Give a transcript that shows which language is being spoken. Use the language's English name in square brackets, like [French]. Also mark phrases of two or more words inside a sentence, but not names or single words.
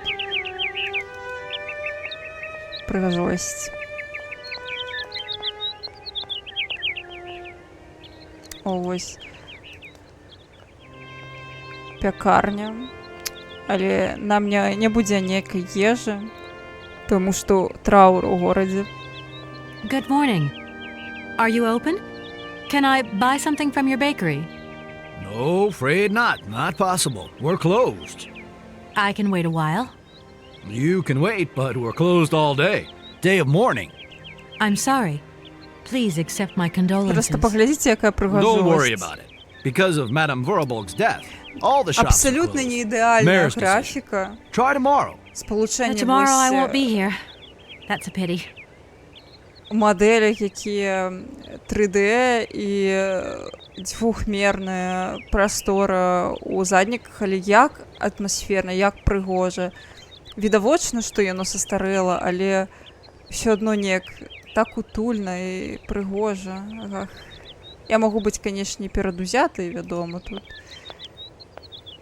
[Belarusian] Прыгажосць. О, вось. Пякарня. Але нам не будзе ніякай ежы, тому што траур у горадзе. [English] Good morning. Are you open? Can I buy something from your bakery? No, afraid not. Not possible. We're closed. I can wait a while. You can wait, but we're closed all day. Day of mourning. I'm sorry. Please accept my condolences. [Russian] Просто поглядите, [Belarusian] якая прыгажосць. [English] Don't worry about it. Because of Madame Vorarlberg's death, all the shops [Belarusian] Абсолютно are closed. не ідеальна [English] Mayor's [Belarusian] графіка. [English] Try tomorrow. [Ukrainian] Сполучення [English] Tomorrow I [Belarusian] вось [English] won't be here. That's a pity. [Belarusian] моделі, які 3D і двухмерная прастора у задніках, але як атмасферна, як прыгожа. Відавочна, што яно састарэла, але ўсё адно неяк так утульна і прыгожа. Ага. Я магу быць, канешне, перадузятай, вядома, тут.